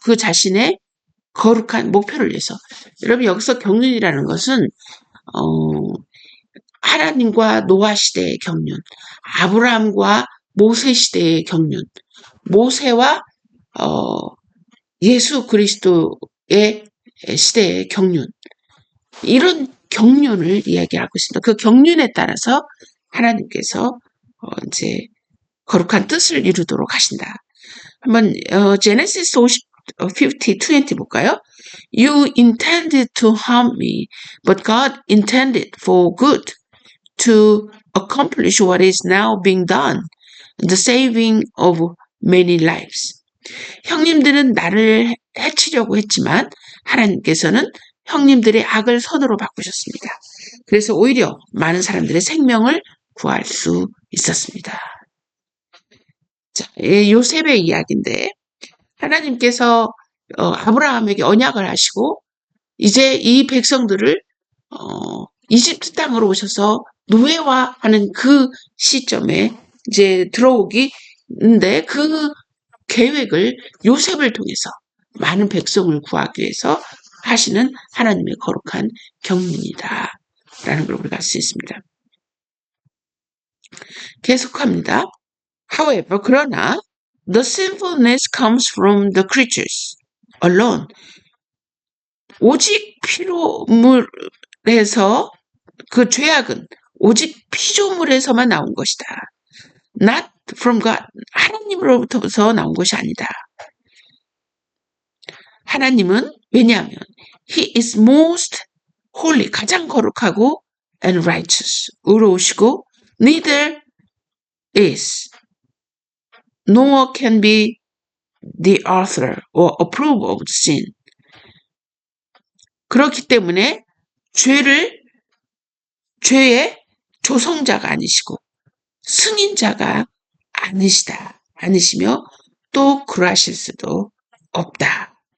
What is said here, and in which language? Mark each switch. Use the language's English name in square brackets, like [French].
[Korean] 그 자신의 거룩한 목표를 위해서. 여러분 여기서 경륜이라는 것은 하나님과 노아 시대의 경륜, 아브라함과 모세 시대의 경륜, 모세와 예수 그리스도의 시대의 경륜, 이런 경륜을 이야기하고 있습니다. 그 경륜에 따라서 하나님께서 이제 거룩한 뜻을 이루도록 하신다. 한번 제네시스 50:20 볼까요? [English] You intended to harm me, but God intended for good to accomplish what is now being done, the saving of many lives. [Korean] 형님들은 나를 해치려고 했지만 하나님께서는 형님들의 악을 선으로 바꾸셨습니다. 그래서 오히려 많은 사람들의 생명을 구할 수 있었습니다. 자, 요셉의 이야기인데 하나님께서 아브라함에게 언약을 하시고 이제 이 백성들을 이집트 땅으로 오셔서 노예화하는 그 시점에 이제 들어오기인데 그 계획을 요셉을 통해서 많은 백성을 구하기 위해서 하시는 하나님의 거룩한 경륜이다 라는 걸 우리가 알 수 있습니다. 계속합니다. [English] However, [Korean] 그러나 [English] the sinfulness comes from the creatures alone. [Korean] 오직 피조물에서 그 죄악은 오직 피조물에서만 나온 것이다. [English] Not from God. [Korean] 하나님으로부터 나온 것이 아니다. 하나님은 왜냐하면 [English] He is most holy, [Korean] 가장 거룩하고 [English] and righteous, [Korean] 의로우시고 [English] neither is nor can be the author or approve of sin. [Korean] 그렇기 때문에 죄의 조성자가 아니시고 승인자가 아니시며 또 그러하실 수도 없다.